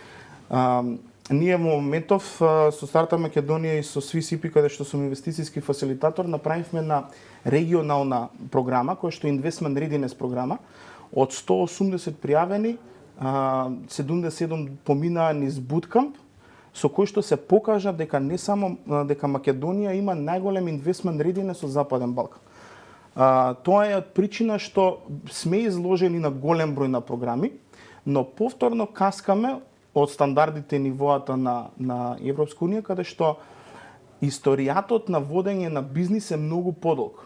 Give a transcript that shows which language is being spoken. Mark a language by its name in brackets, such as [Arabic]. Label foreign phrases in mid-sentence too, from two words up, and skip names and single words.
[Macedonian] Ние во моментов со Старта Македонија и со SwissIP, каде што сум инвестицијски фасилитатор, направивме на регионална програма која што е [English] Investment Readiness [Macedonian] програма. Од 180 пријавени, 77 поминаа низ буткамп, со кој што се покажа дека не само дека Македонија има најголем [English] investment readiness [Macedonian] од Западен Балкан. Тоа е причина што сме изложени на голем број на програми, но повторно каскаме од стандардите и нивоата на Европска унија, каде што историјатот на водење на бизнис е многу подолг.